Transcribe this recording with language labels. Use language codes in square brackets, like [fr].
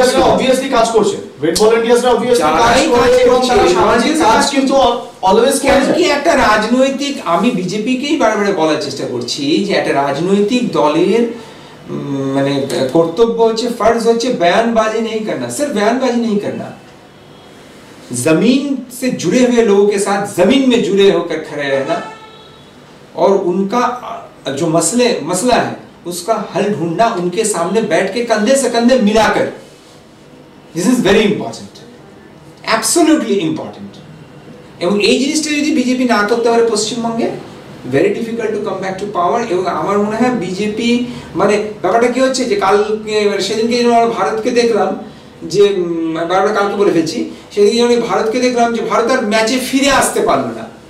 [bn] Obviously কাজ করছে, red ভলান্টিয়ার্সরা obviously কাজ করছে, সামাজিক কাজ কিন্তু অলওয়েজ কি একটা রাজনৈতিক, আমি বিজেপিকেই বারবার বলার চেষ্টা করছি যে একটা রাজনৈতিক দলের মানে কর্তব্য হচ্ছে, [hi] फर्ज হচ্ছে बयानबाजी नहीं करना, सिर्फ बयानबाजी नहीं करना, जमीन से जुड़े हुए लोगों के साथ जमीन में जुड़े होकर खड़े रहना और उनका जो मसला है उसका हल ढूंढना, उनके सामने बैठ के कंधे से कंधे मिलाकर। [en] This is very important, absolutely important. [bn] এবং এই জিনিসটা যদি বিজেপি না করতে পারে পশ্চিমবঙ্গে, [en] very difficult to come back to power। [bn] এবং আমার মনে হয় বিজেপি মানে ব্যাপারটা কি হচ্ছে যে কালকে সেদিনকে আমরা ভারতকে দেখলাম যে বারবার কালকে বলে ফেলছি, সেদিনকে আমি ভারতকে দেখলাম যে ভারত আর ম্যাচে ফিরে আসতে পারলো না।